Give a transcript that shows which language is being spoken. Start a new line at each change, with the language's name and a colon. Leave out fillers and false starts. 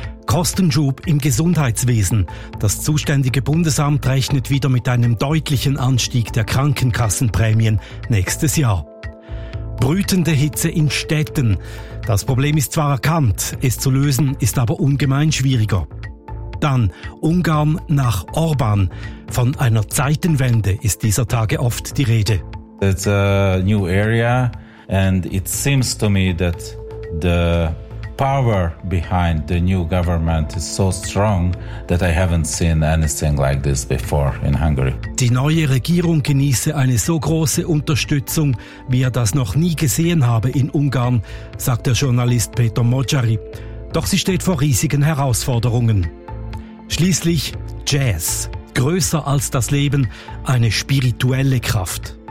German: Kostenschub im Gesundheitswesen. Das zuständige Bundesamt rechnet wieder mit einem deutlichen Anstieg der Krankenkassenprämien nächstes Jahr. Brütende Hitze in Städten. Das Problem ist zwar erkannt, es zu lösen ist aber ungemein schwieriger. Dann Ungarn nach Orban. Von einer Zeitenwende ist dieser Tage oft die Rede.
English: It's a new area and it seems to me that the power behind the new government is so strong that I haven't seen anything like this before in Hungary.
German: Die neue Regierung genieße eine so große Unterstützung, wie er das noch nie gesehen habe in Ungarn, sagt der Journalist Peter Mojari. Doch sie steht vor riesigen Herausforderungen. Schließlich Jazz, größer als das Leben, eine spirituelle Kraft.